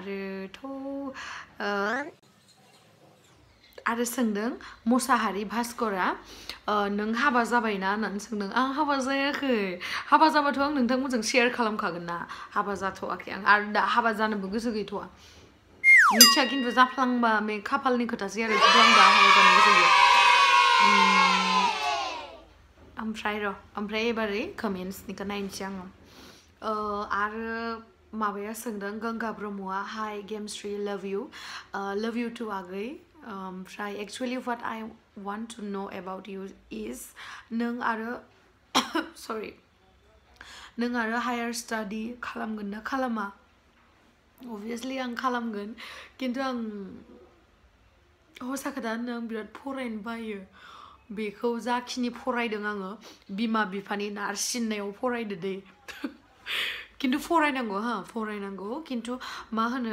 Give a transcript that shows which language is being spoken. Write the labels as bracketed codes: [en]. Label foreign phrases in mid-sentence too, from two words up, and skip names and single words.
[brx] आरो सोंदों मोसाहारि भास्करा नों हाबा जाबायना होननानै सोंदों आं हाबा जायाखै हाबा जाबाथ' आं नोंथांमोनजों शेयार खालामखागोन ना हाबा जाथ'वाखै आं आरो दा हाबा जानोबो गोसो गैथ'वा मिथिया खिन्थु जाफ्लांबा बे खाफालनि खोथासै आरो जुदि आं दा हाबा जानो गोसो गैया ओमफ्राय एबारै कमेन्ट्सनिखौ नायनोसै आङो आरो माबाया सोंदों गंगा ब्रह्मआ हाय गेमस्रि [en] love you too [brx] आगै ओमफ्राय [en] actually what I want to know about you is [brx] नों आरो [en] higher study [brx] खालामगोन ना खालामा obviously आं खालामगोन किन्तु आं हसा खोथा होनो आं बिराद फरायनो बायो बेखौ जाखिनि फरायदों आङो बिमा बिफानि नारसिननायाव फरायदो दे किन्तु फरायनांगौ किन्तु मा होनो